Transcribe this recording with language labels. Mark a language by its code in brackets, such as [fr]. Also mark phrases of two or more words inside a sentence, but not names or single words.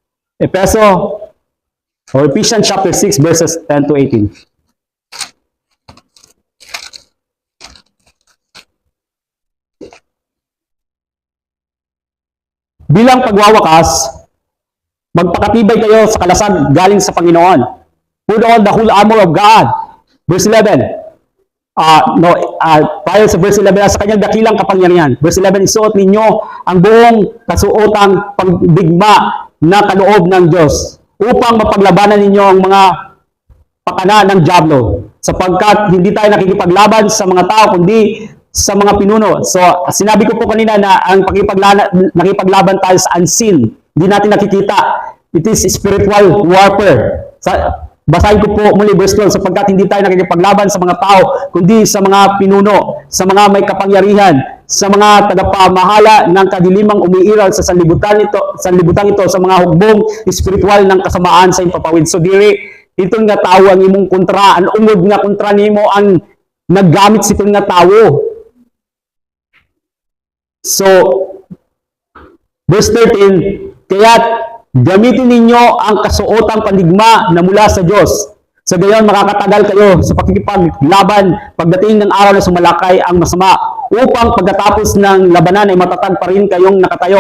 [en] Ephesians chapter 6 verses 10 to 18. [tl] Bilang pagwawakas, magpakatibay kayo sa kalasag galing sa Panginoon. [en] Put on the whole armor of God. Verse 11. [tl] Prior sa verse 11, sa kanyang dakilang kapangyarihan. Verse 11, isuot ninyo ang buong kasuotang pagdigma na kaloob ng Diyos upang mapaglabanan ninyo ang mga pakana ng dyablo, sapagkat hindi tayo nakikipaglaban sa mga tao kundi sa mga pinuno. So, sinabi ko po kanina na ang nakipaglaban tayo sa [en] unseen. [tl] Hindi natin nakikita. [en] It is spiritual warfare. [tl] Basahin ko po muli verse 12, sapagkat hindi tayo nakikipaglaban sa mga tao, kundi sa mga pinuno, sa mga may kapangyarihan, sa mga tagapamahala ng kadilimang umiiral sa sanlibutan ito, sa mga hukbong spiritual ng kasamaan sa impapawid. [ceb] So, diri, ito nga tao ang imong kontra, ang ungod nga kontra nimo ang naggamit si nga tao. [tl] So, verse 13, kaya't gamitin ninyo ang kasuotang pandigma na mula sa Diyos. Sa gayon, makakatagal kayo sa pakikipaglaban pagdating ng araw na sumalakay ang masama, upang pagkatapos ng labanan ay matatag pa rin kayong nakatayo.